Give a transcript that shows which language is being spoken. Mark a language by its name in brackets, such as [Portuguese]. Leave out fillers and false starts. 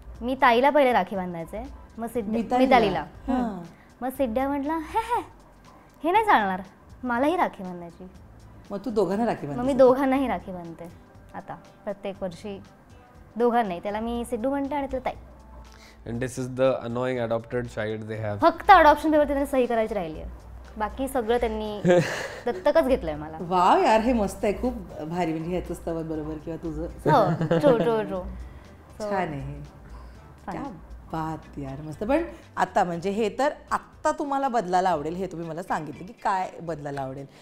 [Marathi] मी ताईला पहिले राखी बांधायचे, मग मितालीला. मग सिद्ध्या म्हटलं हे नाही चालणार, मलाही राखी बांधायची. मग तू दोघांना राखी बांध? मग मी दोघांनाही राखी बांधते आता, प्रत्येक वर्षी दोघांनाही. त्याला मी सिद्धू म्हणते आणि त्याला ताई. [English] And this is the annoying adopted child they have. [Marathi] फक्त अडॉप्शन पेपरवरती त्यांनी सही करायची राहिली आहे, बाकी सगळं त्यांनी दत्तकच घेतलंय मला. वाव यार, हे मस्त आहे, खूप भारी. म्हणजे ह्याचं स्तवत बरोबर किंवा तुझं. ट्रू छान आहे. [Hindi] क्या बात यार, [Marathi] मस्त. पण आता म्हणजे हे तर आत्ता तुम्हाला बदलायला आवडेल, हे तुम्ही मला सांगितलं की काय बदलायला आवडेल.